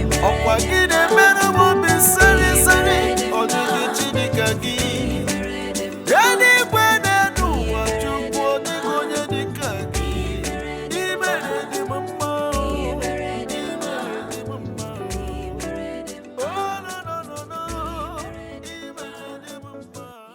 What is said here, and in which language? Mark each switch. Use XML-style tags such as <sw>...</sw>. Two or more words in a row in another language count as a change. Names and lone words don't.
<ig>Ọkwa gị na-emere m obi siri siri, ọ dịghị chi dị ka gị. Eluigwe na-enu ụwa, Chukwu, ọ dịghị onye dị ka gị. I mere dị m mma, o. I mere dị m mma, o.</ig> <en>Oh, no, no, no, no.</en> <ig>I mere dị m mma.</ig>